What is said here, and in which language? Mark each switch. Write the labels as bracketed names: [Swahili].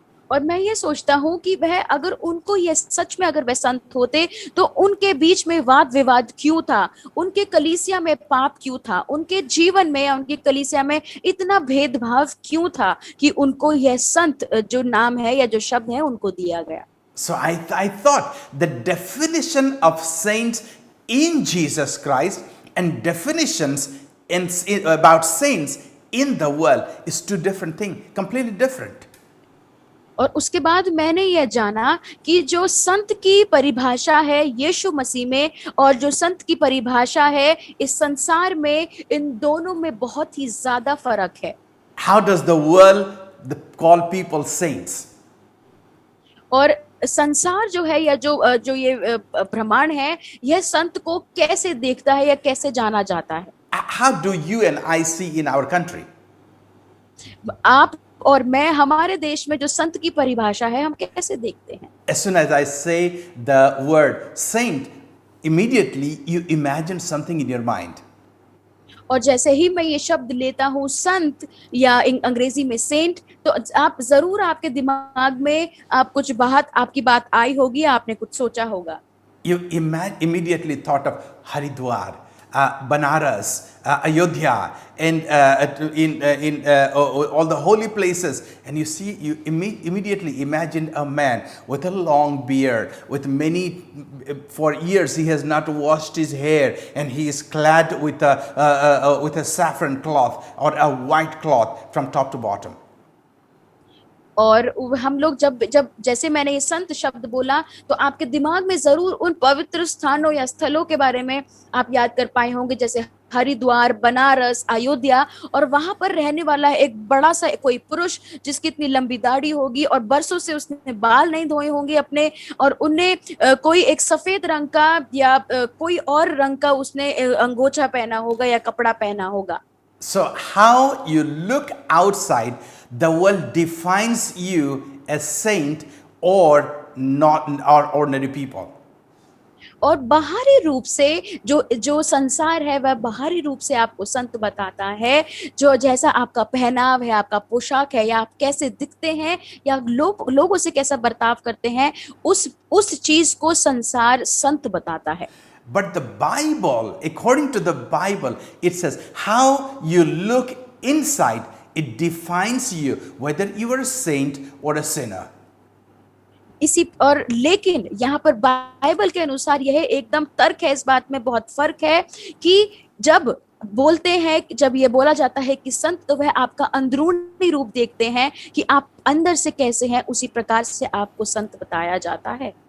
[Hindi] और मैं ये सोचता हूँ कि वह अगर उनको ये सच में अगर वह संत होते तो उनके बीच में वाद विवाद क्यों था, उनके कलीसिया में पाप क्यों था, उनके जीवन में या उनकी कलीसिया में इतना भेदभाव क्यों था कि उनको यह संत जो नाम है या जो शब्द है उनको दिया गया। [English] So I thought the definition of saints in Jesus Christ and definitions about saints in the world is two different things, completely different. [Hindi] और उसके बाद मैंने यह जाना कि जो संत की परिभाषा है यीशु मसीह में और जो संत की परिभाषा है इस संसार में, इन दोनों में बहुत ही ज्यादा फर्क है। [English] How does the world call people saints? [Hindi] और संसार जो है या जो ये ब्रह्मांड है, यह संत को कैसे देखता है या कैसे जाना जाता है? [English] How do you and I see in our country? [Hindi] आप और मैं हमारे देश में जो संत की परिभाषा है हम कैसे देखते हैं? [English] As soon as I say the word saint, immediately you imagine something in your mind. [Hindi] और जैसे ही मैं ये शब्द लेता हूँ संत या अंग्रेजी में सेंट, तो आप जरूर आपके दिमाग में आपकी बात आई होगी, आपने कुछ सोचा होगा। [English] You immediately thought of Haridwar, Banaras, Ayodhya, and in all the holy places, and you immediately imagined a man with a long beard, with for years he has not washed his hair, and he is clad with a saffron cloth or a white cloth from top to bottom. [Hindi] और हम लोग जब जैसे मैंने ये संत शब्द बोला तो आपके दिमाग में जरूर उन पवित्र स्थानों या स्थलों के बारे में आप याद कर पाए होंगे, जैसे हरिद्वार, बनारस, अयोध्या, और वहां पर रहने वाला एक बड़ा सा कोई पुरुष जिसकी इतनी लंबी दाढ़ी होगी और बरसों से उसने बाल नहीं धोए होंगे अपने, और उन्हें कोई एक सफेद रंग का या कोई और रंग का उसने अंगोछा पहना होगा या कपड़ा पहना होगा। [English] So how you look outside, the world defines you as saint or not or ordinary people. [Hindi] और बाहरी रूप से जो संसार है वह बाहरी रूप से आपको संत बताता है, जो जैसा आपका पहनाव है, आपका पोशाक है, या आप कैसे दिखते हैं, या लोगों से कैसा बर्ताव करते हैं, उस चीज को संसार संत बताता है। [English] But the Bible, according to the Bible, it says how you look inside, it defines you whether you are a saint or a sinner. [Hindi] लेकिन यहाँ पर बाइबल के अनुसार यह एकदम तर्क है, इस बात में बहुत फर्क है कि जब बोलते हैं, जब ये बोला जाता है कि संत, तो वह आपका अंदरूनी रूप देखते हैं कि आप अंदर से कैसे हैं, उसी प्रकार से आपको संत बताया जाता है।